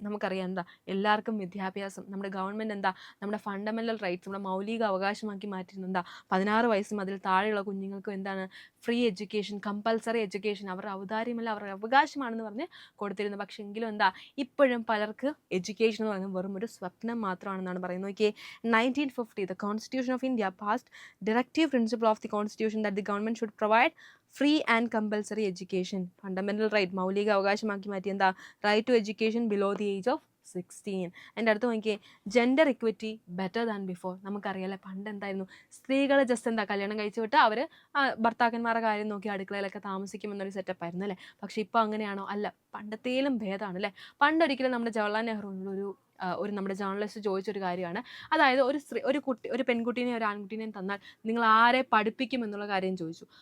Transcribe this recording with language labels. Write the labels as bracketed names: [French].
[Malayalam] നമുക്കറിയാം എന്താ, എല്ലാവർക്കും വിദ്യാഭ്യാസം നമ്മുടെ ഗവൺമെൻറ് എന്താ നമ്മുടെ ഫണ്ടമെൻ്റൽ റൈറ്റ്സ്, നമ്മുടെ മൗലിക അവകാശമാക്കി മാറ്റിയിരുന്നത്. എന്താ 16 വയസ്സും അതിൽ താഴെയുള്ള കുഞ്ഞുങ്ങൾക്കും എന്താണ് ഫ്രീ എഡ്യൂക്കേഷൻ, കമ്പൽസറി എഡ്യൂക്കേഷൻ, അവരുടെ ഔദാര്യമല്ല അവരുടെ അവകാശമാണെന്ന് പറഞ്ഞ് കൊടുത്തിരുന്നു. പക്ഷേ എങ്കിലും എന്താ ഇപ്പോഴും പലർക്ക് എഡ്യൂക്കേഷൻ എന്ന് പറയുന്നത് വെറും ഒരു സ്വപ്നം മാത്രമാണെന്നാണ് പറയുന്നത്. [English] നോക്കിയേ, 1950 the Constitution of India passed directive principle of the Constitution that the government should provide free and compulsory education, fundamental right, [Malayalam] മൗലിക അവകാശമാക്കി മാറ്റി. [English] എന്താ? Right to education below the age of 16. [Malayalam] എൻ്റെ അടുത്ത് നോക്കിയേ, [English] Gender equity better than before. [Malayalam] നമുക്കറിയാമല്ലേ പണ്ട് എന്തായിരുന്നു, സ്ത്രീകൾ just എന്താ കല്യാണം കഴിച്ചു വിട്ട് അവർ ഭർത്താക്കന്മാരുടെ കാര്യം നോക്കി അടുക്കളയിലൊക്കെ താമസിക്കുമെന്നൊരു സെറ്റപ്പ് ആയിരുന്നു അല്ലേ. പക്ഷേ ഇപ്പോൾ അങ്ങനെയാണോ? അല്ല, പണ്ടത്തേലും ഭേദമാണ് അല്ലേ. പണ്ടൊരിക്കലും നമ്മുടെ ജവഹർലാൽ നെഹ്റു ഒരു നമ്മുടെ ജേർണലിസ്റ്റ് ചോദിച്ചൊരു കാര്യമാണ്, അതായത് ഒരു പെൺകുട്ടീനെ ഒരു ആൺകുട്ടീനെയും തന്നാൽ നിങ്ങൾ ആരെ പഠിപ്പിക്കും എന്നുള്ള കാര്യം ചോദിച്ചു.